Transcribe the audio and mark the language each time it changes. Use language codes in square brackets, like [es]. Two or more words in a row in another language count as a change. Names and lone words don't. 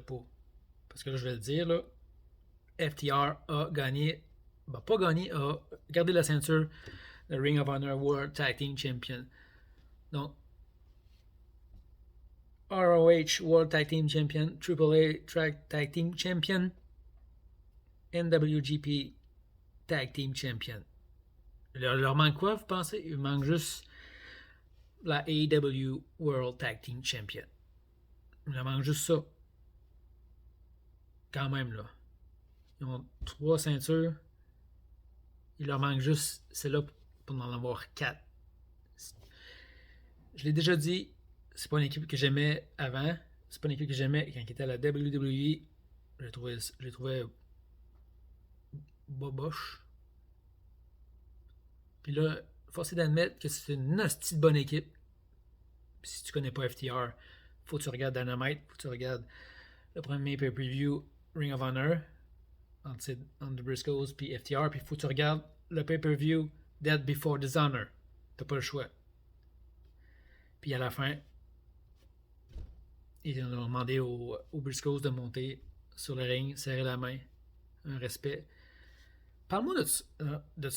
[fr] Parce que là, je vais le dire, là, FTR a gagné pas gagné, a gardé la ceinture de Ring of Honor World Tag Team Champion. Donc, ROH World Tag Team Champion, AAA Tag Team Champion, NWGP Tag Team Champion. Il leur manque quoi, vous pensez? Il manque juste la AEW World Tag Team Champion. Il leur manque juste ça. Quand même, là. Ils ont 3 ceintures. Il leur manque juste celle-là pour en avoir 4. Je l'ai déjà dit, c'est pas une équipe que j'aimais avant. C'est pas une équipe que j'aimais quand il était à la WWE. Je l'ai trouvé boboche. Puis là, force est d'admettre que c'est une hostie de bonne équipe. Puis si tu connais pas FTR, faut que tu regardes Dynamite, faut que tu regardes le premier pay-per-view Ring of Honor entre The Briscoes puis FTR, puis faut que tu regardes le pay-per-view Dead Before Dishonor. T'as pas le choix. Puis à la fin, ils ont demandé aux Briscoes de monter sur le ring, serrer la main, un respect. Parle-moi de ça.